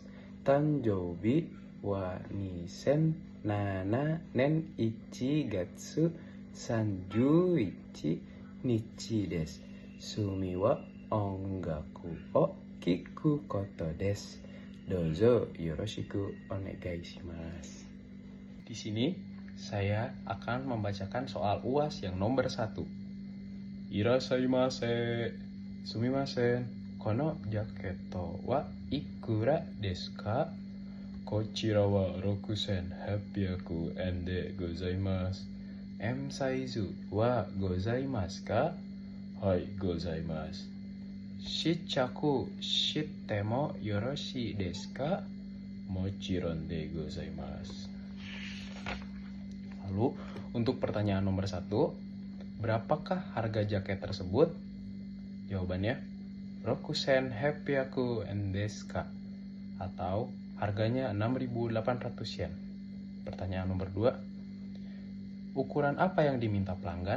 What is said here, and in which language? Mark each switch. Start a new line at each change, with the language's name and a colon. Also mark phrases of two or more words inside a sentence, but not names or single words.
Japanese: 誕生日は2007年1月31日です. 趣味は音楽を聞くことです. どうぞよろしくお願いします.
Indonesian: Di sini saya akan membacakan soal UAS yang nomor 1.
Japanese: Irashaimase. Sumimasen. このジャケットはいくらですか? こちらは6800円でございます. Mサイズはございますか? はい、ございます. 試着してもよろしいですか? もちろんでございます.
Indonesian: Lalu, untuk pertanyaan nomor 1, berapakah harga jaket tersebut?
Japanese: Jawabannya, 6800円ですか?
Indonesian: Atau harganya 6.800 yen. Pertanyaan nomor 2, ukuran apa yang diminta pelanggan?